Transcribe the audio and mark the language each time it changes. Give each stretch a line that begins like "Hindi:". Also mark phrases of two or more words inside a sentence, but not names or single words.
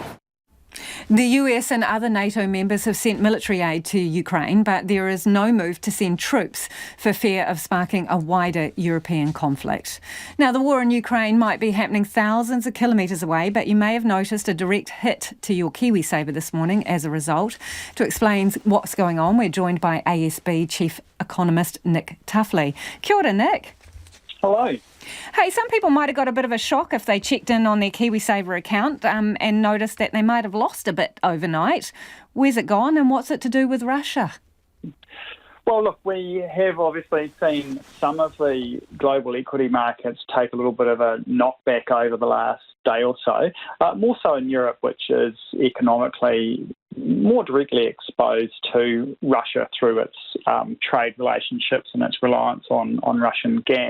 English: The US and other NATO members have sent military aid to Ukraine, but there is no move to send troops for fear of sparking a wider European conflict. Now, the war in Ukraine might be happening thousands of kilometres away, but you may have noticed a direct hit to your KiwiSaver this morning as a result. To explain what's going on, we're joined by ASB Chief Economist Nick Tuffley.
Māori: Kia ora,
English: Nick. Hello. Hey, some people might have got a bit of a shock if they checked in on their KiwiSaver account and noticed that they might have lost a bit overnight. Where's it gone and what's it to do with Russia? Well, look, we have obviously seen some of the global equity markets take a little bit of a knockback over the last day or so, more so in Europe, which is economically more directly exposed to Russia through its trade relationships and its reliance on Russian gas.